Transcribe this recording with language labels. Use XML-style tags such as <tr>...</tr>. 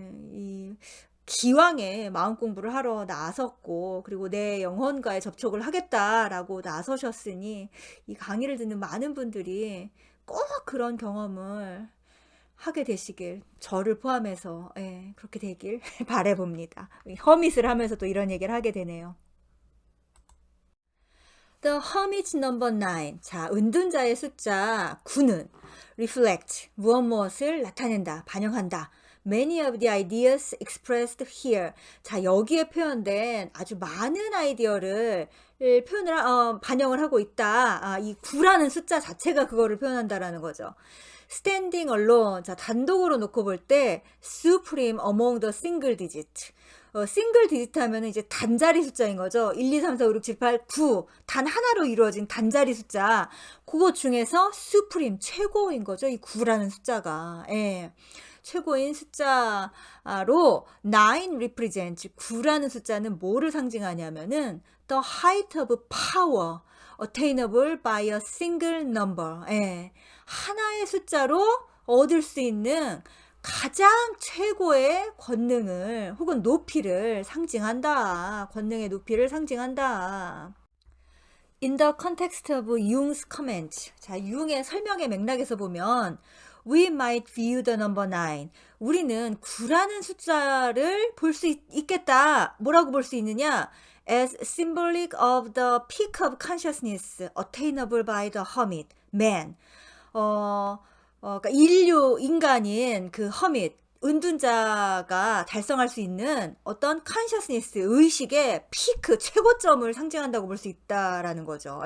<ko>이 기왕에 마음 공부를 하러 나섰고 그리고 내 영혼과의 접촉을 하겠다라고 나서셨으니 이 강의를 듣는 많은 분들이 꼭 그런 경험을 하게 되시길, 저를 포함해서 그렇게 되길 바라봅니다. 허밋을 하면서도 이런 얘기를 하게 되네요.</ko> <en>The Hermit number 9.</en> <ko>자, 은둔자의 숫자 9는</ko> <en>reflect,</en> <ko>무엇을 나타낸다, 반영한다.</ko> <en>Many of the ideas expressed here.</en> <ko>자, 여기에 표현된 아주 많은 아이디어를 반영을 하고 있다. 이 9라는 숫자 자체가 그거를 표현한다라는 거죠.</ko> <en>Standing alone.</en> <ko>자, 단독으로 놓고 볼 때</ko> <en>supreme among the single digit.</en> <ko>싱글 디지트 하면은 이제 단자리 숫자인 거죠. 1, 2, 3, 4, 5, 6, 7, 8, 9. 단 하나로 이루어진 단자리 숫자. 그거 중에서 supreme, 최고인 거죠. 이 9라는 숫자가. 예. 최고인 숫자로</ko> <en>9 represents,</en> <ko>9라는 숫자는 뭐를 상징하냐면은</ko> <en>the height of power, attainable by a single number.</en> <ko>예. 하나의 숫자로 얻을 수 있는 가장 최고의 권능을 혹은 높이를 상징한다. 권능의 높이를 상징한다.</ko> <en>In the context of Jung's comment.</en> <ko>자, 융의 설명의 맥락에서 보면</ko> <en>We might view the number 9.</en> <ko>우리는 9라는 숫자를 볼 수 있겠다. 뭐라고 볼 수 있느냐?</ko> <en>As symbolic of the peak of consciousness attainable by the hermit, man.</en> <ko>그러니까 인간인 그 허밋, 은둔자가 달성할 수 있는 어떤 컨셔스니스, 의식의 피크, 최고점을 상징한다고 볼 수 있다라는 거죠.</ko>